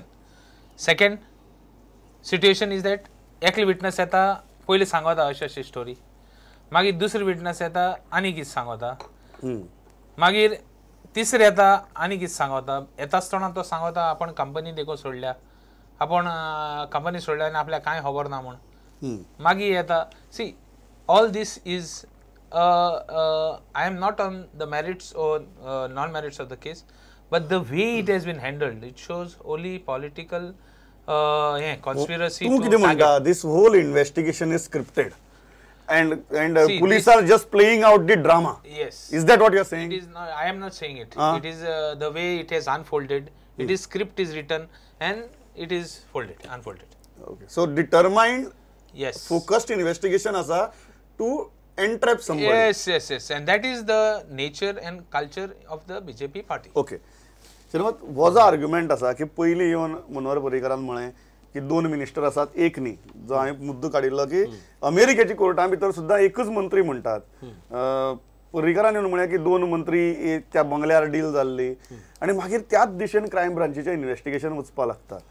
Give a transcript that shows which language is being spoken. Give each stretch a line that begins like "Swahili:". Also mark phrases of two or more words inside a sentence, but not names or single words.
English: Second situation is that
Konkani: एकले विटनस येता, पयलीं सांगता अशी अशी स्टोरी, मागीर दुसरे विटनस येता आनी कितें सांगता, मागीर तिसरे येता आनी कितें सांगता. येता आसतना तो सांगता आपण कंपनी देखो सोडल्या, आपण कंपनी सोडल्या आनी आपल्याक कांय खबर ना म्हूण. मागीर येता.
English: See, all this is I am not on the merits or non-merits of the case, but the way it has been handled, it shows only political conspiracy.
Konkani: तूं कितें म्हणटा?
English: This whole investigation is scripted and See, police are just playing out the drama. Yes. Is that what you are saying? It is not, I am not saying it. It is the way it has unfolded. It is script is written and it is unfolded. Okay. So determined, yes, focused investigation asa to entrap somebody. Yes. And that is the nature and culture of the BJP party. Okay.
Konkani: श्रीमत हो जो आर्ग्युमेंट आसा की पयलीं येवन मनोहर पर्रीकरान म्हळें की 2 मिनिस्टर आसात, एक न्ही, जो हांवें मुद्दो काडिल्लो की अमेरिकेची कोर्टा भितर सुद्दां एकच मंत्री म्हणटात. पर्रीकरान येवन म्हळें की 2 मंत्री त्या बंगल्यार डील जाल्ली आनी मागीर त्याच दिशेन क्रायम ब्रांचीचें इन्व्हेस्टिगेशन वचपाक लागता.